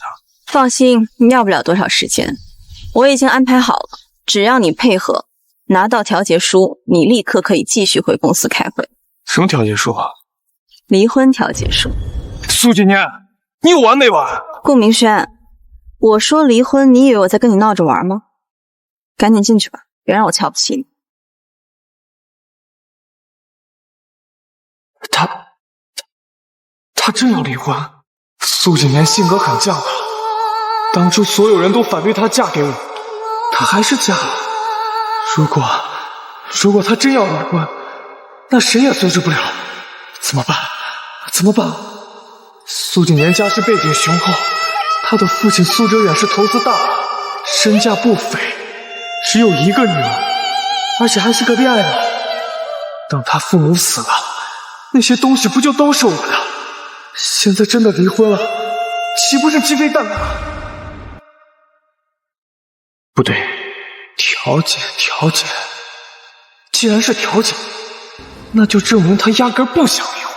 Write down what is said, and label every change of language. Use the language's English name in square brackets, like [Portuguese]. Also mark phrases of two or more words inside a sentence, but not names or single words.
[Chinese] 放心，你要不了多少時間，我已經安排好了，只要你配合，拿到調解書，你立刻可以繼續回公司開會。什麼調解書啊？離婚調解書。蘇景年，你有完沒完？顧明軒，我說離婚，你以為我在跟你鬧着玩嗎？趕緊進去吧，別讓我瞧不起你。他真要離婚？蘇景年性格很犟的，當初所有人都反對她嫁給我，她還是嫁了。如果她真要離婚，那誰也阻止不了。怎麼辦？蘇景年家世背景雄厚，他的父親蘇哲遠是投資大佬，身價不菲，只有一個女兒，而且還是個戀愛腦。等他父母死了，那些東西不就都是我的？現在真的離婚了，豈不是雞飛蛋打？不對，調解，既然是調解，那就證明他壓根不想離婚。